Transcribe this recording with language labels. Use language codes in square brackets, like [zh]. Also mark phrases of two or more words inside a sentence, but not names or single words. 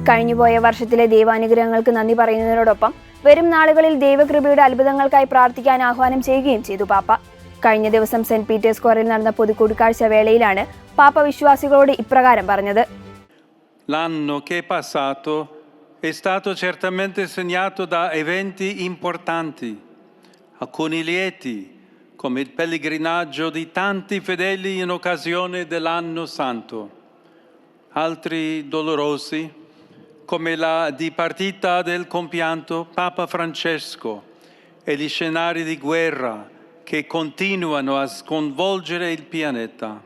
[ml] കഴിഞ്ഞുപോയ വർഷത്തിലെ ദൈവാനുഗ്രഹങ്ങൾക്ക് നന്ദി പറയുന്നതിനോടൊപ്പം വരും നാളുകളിൽ ദൈവകൃപയുടെ അത്ഭുതങ്ങൾക്കായി പ്രാർത്ഥിക്കാൻ ആഹ്വാനം ചെയ്യുകയും ചെയ്തു പാപ്പ. കഴിഞ്ഞ ദിവസം സെന്റ് പീറ്റേഴ്സ് സ്ക്വയറിൽ നടന്ന പൊതുകൂടിക്കാഴ്ച വേളയിലാണ് പാപ്പ വിശ്വാസികളോട് ഇപ്രകാരം പറഞ്ഞത്. [it] L'anno che è passato è stato certamente segnato da eventi importanti, alcuni lieti, come il pellegrinaggio di tanti fedeli in occasione dell'Anno Santo, altri dolorosi, come la dipartita del compianto Papa Francesco e gli scenari di guerra che continuano a sconvolgere il pianeta.